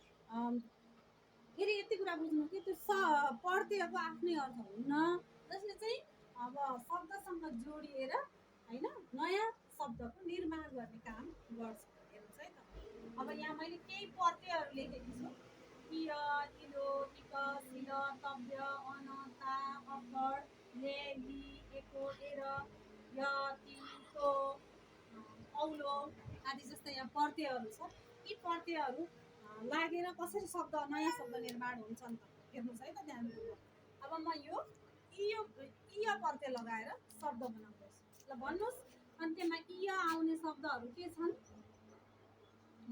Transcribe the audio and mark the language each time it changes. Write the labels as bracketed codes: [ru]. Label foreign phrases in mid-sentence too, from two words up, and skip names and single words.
[ne] फेरि यति कुरा बुझ्नु कि त्यो पर्तीयको आफ्नै अर्थ हुन्न, जसले चाहिँ अब शब्दसँग जोडिएर होइन नयाँ शब्दको निर्माण गर्ने काम गर्छ। हेर्नुहोस् है त, अब यहाँ मैले केही पर्तीयहरू लेखेकी छु। इय, इलो, इक, सिल, तव्य, अन, ता, अप्पड, ले, लि, एको, एर, य, ति, तो, औलो आदि जस्तै यहाँ पर्तीयहरू छ। यी पर्तीयहरू लागेर कसरी शब्द, नयाँ शब्द निर्माण हुन्छन् त? हेर्नुहोस् है त ध्यानपूर्वक। अब म यो इय पर्तीय लगाएर शब्द बनाउँदैछु। ल भन्नुहोस्, अन्त्यमा इय आउने शब्दहरू के छन् हो?